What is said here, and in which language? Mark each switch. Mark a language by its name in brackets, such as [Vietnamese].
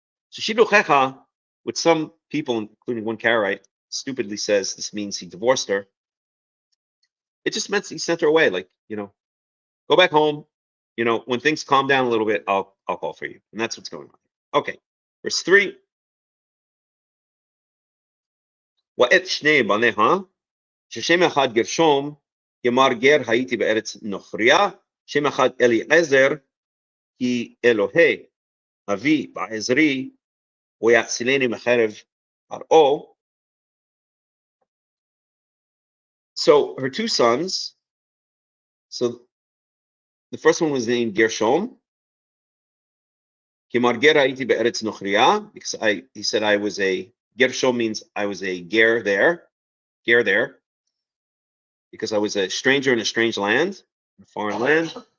[English] So Shiduchecha, with some people, including one Karaite, stupidly says this means he divorced her. It just meant he sent her away, like, go back home. When things calm down a little bit, I'll call for you. And that's what's going on. Okay. Verse 3. [Hebrew] ואת שני בניה, ששם אחד גרשום, כמר גר הייתי בארץ נוכריה, שם אחד אליעזר, כי אלוהי אבי בעזרי, ויצילני מחרב פרעה. [English] So her two sons, so the first one was named Gershom. [Hebrew] Kemar ger hayiti be'eretz nochriya, [English] because he said I was a, Gershom means I was a ger there, because I was a stranger in a strange land, a foreign land.